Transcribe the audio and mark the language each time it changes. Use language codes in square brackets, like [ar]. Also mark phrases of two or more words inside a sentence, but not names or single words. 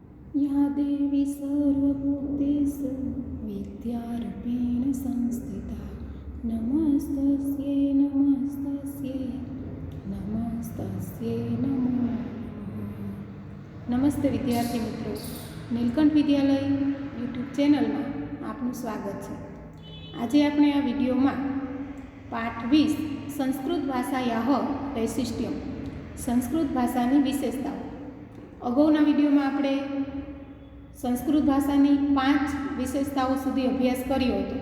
[sa] या देवी सर्वभूतेषु विद्यारूपेण संस्थिता नमस्तस्यै नमस्तस्यै नमस्तस्यै नमो नमः। [gu] નમસ્તે વિદ્યાર્થી મિત્રો, નીલકંઠ વિદ્યાલય યુટ્યુબ ચેનલમાં આપનું સ્વાગત છે। આજે આપણે આ વિડીયોમાં પાઠ 20 સંસ્કૃત ભાષાયાઃ વૈશિષ્ટ્યમ, સંસ્કૃત ભાષાની વિશેષતાઓ। અગાઉના વિડીયોમાં આપણે સંસ્કૃત ભાષાની 5 વિશેષતાઓ સુધી અભ્યાસ કર્યો હતો।